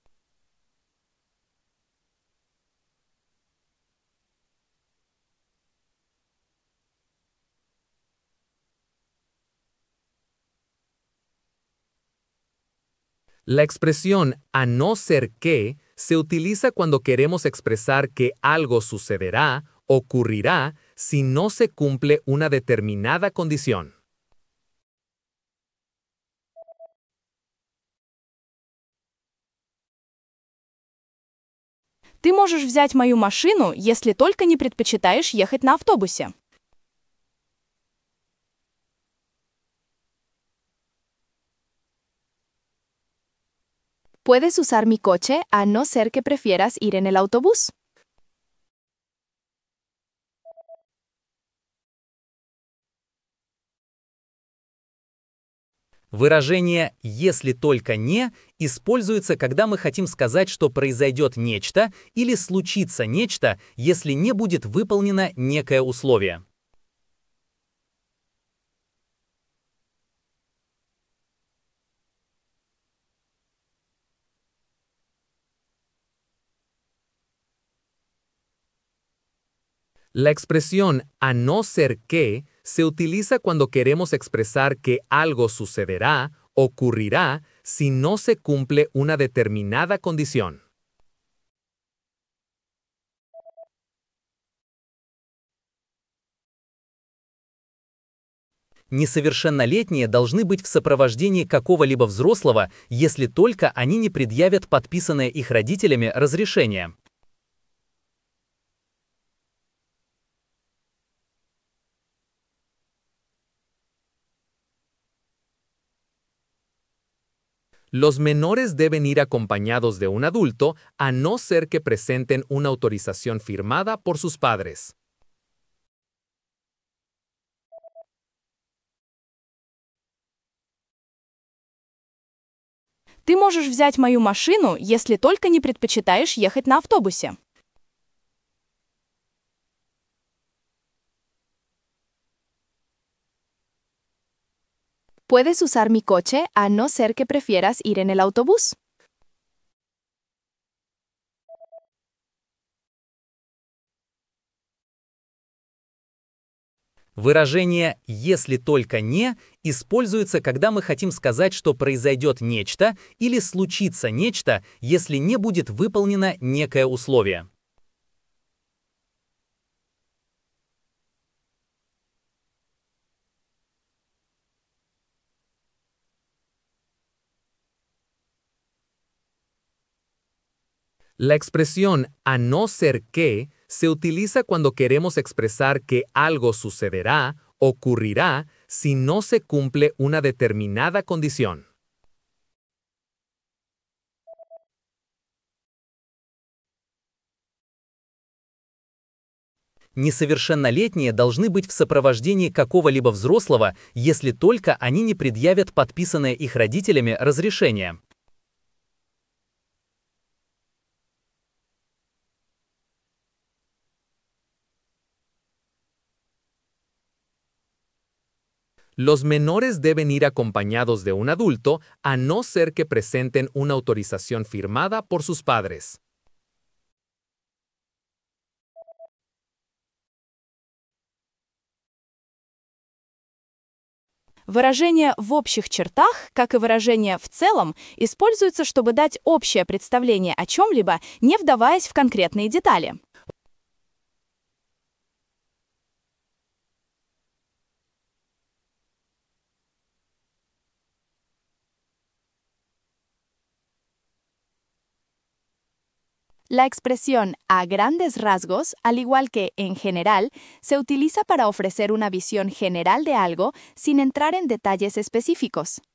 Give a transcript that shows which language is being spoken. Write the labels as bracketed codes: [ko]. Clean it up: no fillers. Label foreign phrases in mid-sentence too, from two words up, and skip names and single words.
[es] La expresión a no ser que se utiliza cuando queremos expresar que algo sucederá, ocurrirá, si no se cumple una determinada condición. [ru] Ты можешь взять мою машину, если только не предпочитаешь ехать на автобусе. [es] Puedes usar mi coche a no ser que prefieras ir en el autobús. [ru] Выражение «если только не» используется, когда мы хотим сказать, что произойдет нечто или случится нечто, если не будет выполнено некое условие. [es] La expresión a no ser que se utiliza cuando queremos expresar que algo sucederá, ocurrirá, si no se cumple una determinada condición. [ru] Несовершеннолетние должны быть в сопровождении какого-либо взрослого, если только они не предъявят подписанное их родителями разрешение. [es] Los menores deben ir acompañados de un adulto a no ser que presenten una autorización firmada por sus padres. [ru] Ты можешь взять мою машину, если только не предпочитаешь ехать на автобусе. [es] Puedes usar mi coche a no ser que prefieras ir en el autobús. [ru] Выражение «если только не» используется, когда мы хотим сказать, что произойдет нечто или случится нечто, если не будет выполнено некое условие. [es] La expresión a no ser que se utiliza cuando queremos expresar que algo sucederá, ocurrirá, si no se cumple una determinada condición. [ru] Несовершеннолетние должны быть в сопровождении какого-либо взрослого, если только они не предъявят подписанное их родителями разрешение. [es] Los menores deben ir acompañados de un adulto a no ser que presenten una autorización firmada por sus padres. [ru] Выражение «в общих чертах», как и выражение «в целом», используется, чтобы дать общее представление о чем-либо, не вдаваясь в конкретные детали. [es] La expresión a grandes rasgos, al igual que en general, se utiliza para ofrecer una visión general de algo sin entrar en detalles específicos.